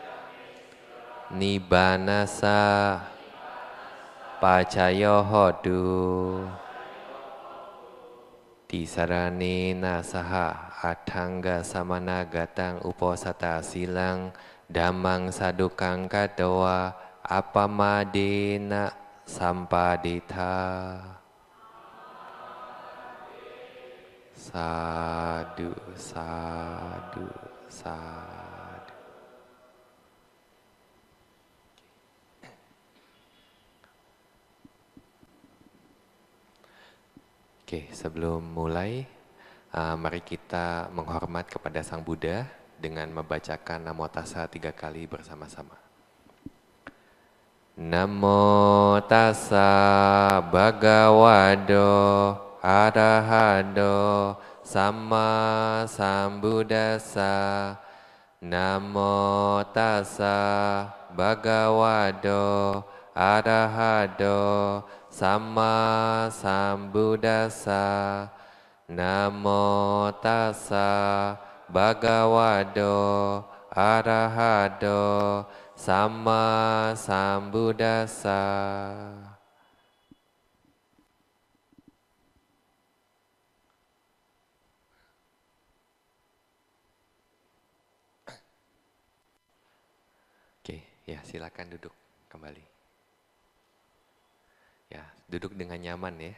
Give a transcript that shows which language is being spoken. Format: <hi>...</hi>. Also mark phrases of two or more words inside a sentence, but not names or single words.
<pi>nibanasa pacayo hodu tisarane nasaha atangga samanagatang uposata silang damang sadukang katawa apamadena sampadita. Sadu, sadu, sadu.</pi> <id>Oke, sebelum mulai, mari kita menghormat kepada Sang Buddha dengan membacakan</id> <pi>Namo Tassa</pi> <id>3 kali bersama-sama.</id> <pi>Namo Tassa Bhagavato Arahado Samma Sambuddhassa. Namo Tassa Bhagavato Arahado Samma Sambuddhassa. Namo Tassa Bhagavato Arahado Samma Sambuddhassa.</pi> <id>Oke, ya silakan duduk kembali. Ya, duduk dengan nyaman ya.</id>